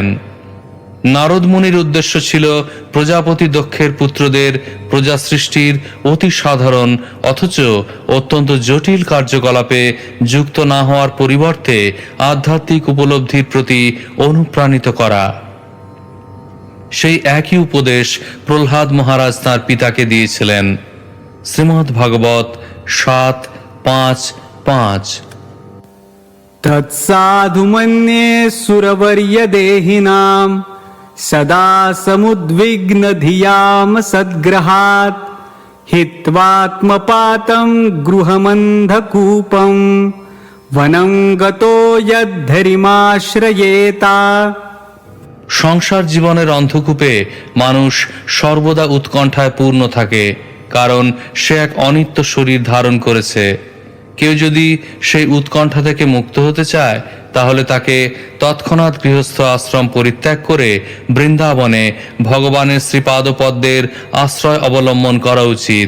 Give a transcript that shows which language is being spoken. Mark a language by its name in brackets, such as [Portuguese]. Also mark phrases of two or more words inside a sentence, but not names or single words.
[Bangla] নারদ মুনির উদ্দেশ্য ছিল প্রজাপতি দক্ষের পুত্রদের প্রজা সৃষ্টির অতি সাধারণ অথচ অত্যন্ত জটিল কার্যকলাপে যুক্ত না হওয়ার পরিবর্তে আধ্যাত্মিক উপলব্ধির প্রতি অনুপ্রাণিত করা। সেই একই উপদেশ প্রহ্লাদ মহারাজ তাঁর পিতাকে দিয়েছিলেন। শ্রীমদ্ ভাগবত 7:5-5। [Sanskrit] तत्साधु मन्ये सुरवर्यदेहिनां सदा समुद्विग्नधियां सद्ग्रहात् हित्वात्मपातं गृहमन्धकूपं वनं गतो यद्धरिमाश्रयेता। [Bangla] সংসার জীবনের অন্ধকূপে মানুষ সর্বদা উৎকণ্ঠায় পূর্ণ থাকে, কারণ সে এক অনিত্য শরীর ধারণ করেছে। কেউ যদি সেই উৎকণ্ঠা থেকে মুক্ত হতে চায়, তাহলে তাকে তৎক্ষণাৎ গৃহস্থ আশ্রম পরিত্যাগ করে বৃন্দাবনে ভগবানের শ্রীপাদপদ্মের আশ্রয় অবলম্বন করা উচিত।